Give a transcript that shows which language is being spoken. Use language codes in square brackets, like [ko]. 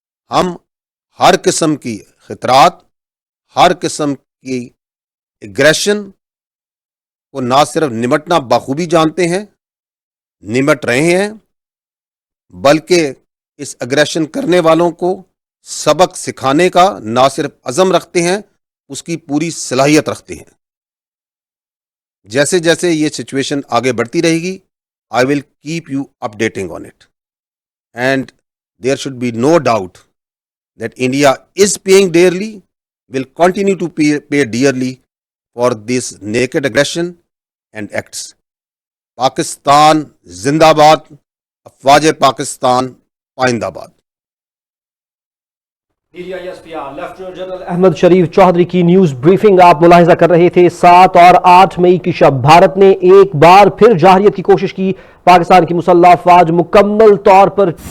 [ur] ہم ہر قسم کی خطرات، ہر قسم کی ایگریشن کو نہ صرف نمٹنا بخوبی جانتے ہیں، نمٹ رہے ہیں، بلکہ اس ایگریشن کرنے والوں کو سبق سکھانے کا نہ صرف عزم رکھتے ہیں، اس کی پوری صلاحیت رکھتے ہیں. جیسے جیسے یہ سچویشن آگے بڑھتی رہے گی، [en] I will keep you updating on it. And there should be no doubt that India is paying dearly, will continue to pay dearly for this naked aggression and acts. [ur] Pakistan Zindabad, افواج پاکستان پائندہ باد. Lieutenant general Ahmad شریف چودھری کی news briefing آپ ملاحظہ کر رہے تھے. 7 اور 8 مئی کی شب بھارت نے ایک بار پھر جارحیت کی کوشش کی. پاکستان کی مسلح افواج مکمل طور پر